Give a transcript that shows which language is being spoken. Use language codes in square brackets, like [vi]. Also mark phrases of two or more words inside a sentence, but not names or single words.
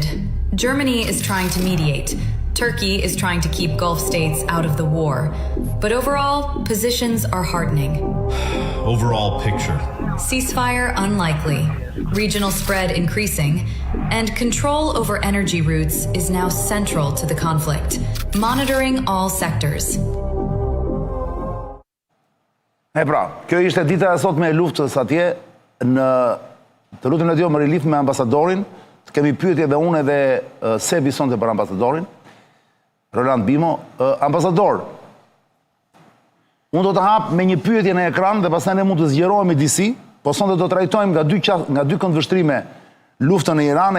[en] Germany is trying to mediate. Turkey is trying to keep Gulf states out of the war. But overall, positions are hardening. Overall picture? Ceasefire unlikely. Regional spread increasing. And control over energy routes is now central to the conflict. Monitoring all sectors. [sq] Kjo ishte dita e sotme e luftës atje, të lutem Ledio më rilif me ambasadorin, të kemi pyetje dhe unë edhe Sebi sonte për ambasadorin, Roland Bimo. Ambasador, unë do të hap me një pyetje në ekran dhe pastaj ne mund të zgjerohemi disi, po sonte do të trajtojmë nga dy këndvështrime luftën në Iran.